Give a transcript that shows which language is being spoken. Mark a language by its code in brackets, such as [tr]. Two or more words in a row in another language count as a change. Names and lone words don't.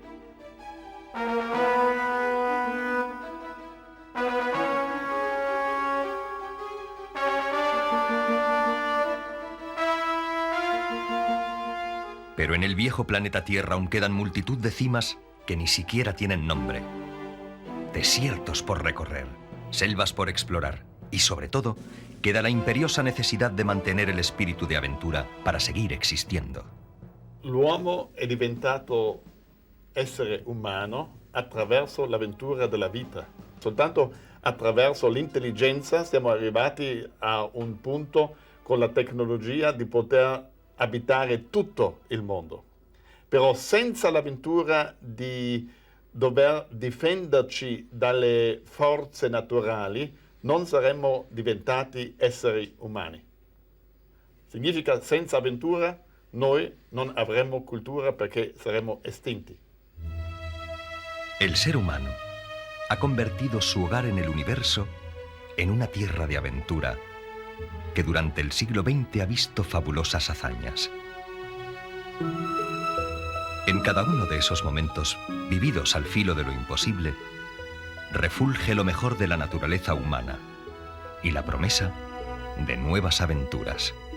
[es] Pero en el viejo planeta Tierra aún quedan multitud de cimas que ni siquiera tienen nombre. Desiertos por recorrer, selvas por explorar y, sobre todo, queda la imperiosa necesidad de mantener el espíritu de aventura para seguir existiendo. [it] L'uomo è diventato essere umano attraverso l'avventura della vita. Soltanto attraverso l'intelligenza siamo arrivati a un punto con la tecnologia di poter abitare tutto il mondo. Però senza l'avventura di dover difenderci dalle forze naturali non saremmo diventati esseri umani. Significa senza avventura noi non avremo cultura perché saremo estinti. [es] El ser humano ha convertido su hogar en el universo en una tierra de aventura que durante el siglo XX ha visto fabulosas hazañas. En cada uno de esos momentos, vividos al filo de lo imposible, refulge lo mejor de la naturaleza humana y la promesa de nuevas aventuras.